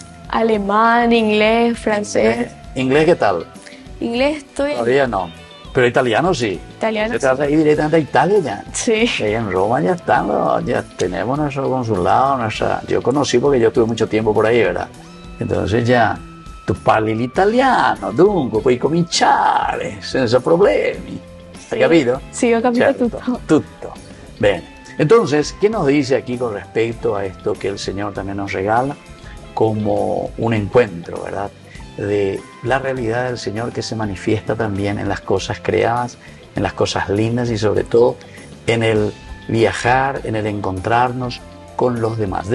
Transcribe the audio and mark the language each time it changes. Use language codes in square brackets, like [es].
[es] Alemán, inglés, francés. ¿Inglés qué tal? Inglés estoy. Todavía no, pero italiano sí. Italiano. Te vas a ir directamente a Italia ya. Sí. Ahí en Roma ya están, ya tenemos nuestro consulado, yo conocí porque yo estuve mucho tiempo por ahí, ¿verdad? Entonces ya, [it] tu parli l'italiano, dunque puoi cominciare senza problemi. ¿Hai capito? Sí, ho capito Certo, tutto. tutto. [es] Bien, entonces, ¿qué nos dice aquí con respecto a esto que el Señor también nos regala como un encuentro, ¿verdad? De la realidad del Señor que se manifiesta también en las cosas creadas, en las cosas lindas y sobre todo en el viajar, en el encontrarnos con los demás.